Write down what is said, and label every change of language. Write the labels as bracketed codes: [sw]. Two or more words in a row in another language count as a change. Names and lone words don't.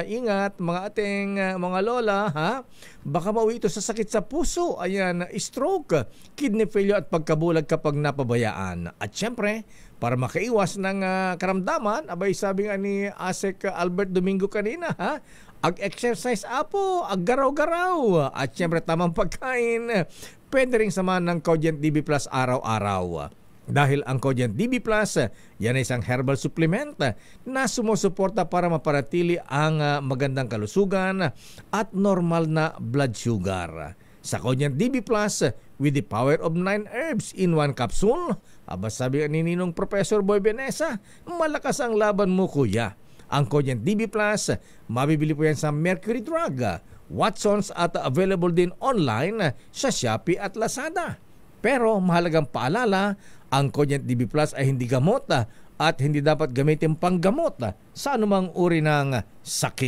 [tl] Ingat, mga ating, mga lola, ha? Baka mauwi ito sa sakit sa puso. Ayan, stroke, kidney failure at pagkabulag kapag napabayaan. At syempre, para makaiwas ng karamdaman, abay sabi nga ni Asek Albert Domingo kanina, ha? [ilo] Ag-exercise apo, ag-garaw-garaw. [tl] At syempre, tamang pagkain. Pwede rin samahan ng Cogent DB Plus araw-araw. Dahil ang Cogent DB Plus, yan ay isang [en] herbal supplement [tl] na sumusuporta para maparatili ang magandang kalusugan at normal na [en] blood sugar. [tl] Sa Cogent DB Plus, [en] with the power of 9 herbs in 1 capsule, [tl] sabi ni Ninong Professor Boy Benesa, malakas ang laban mo, kuya. Ang Cogent DB Plus, mabibili po yan sa Mercury Drug, Watsons at available din online sa Shopee at Lazada. Pero mahalagang paalala, ang Cogent DB Plus ay hindi gamot at hindi dapat gamitin panggamot sa anumang uri ng sakit.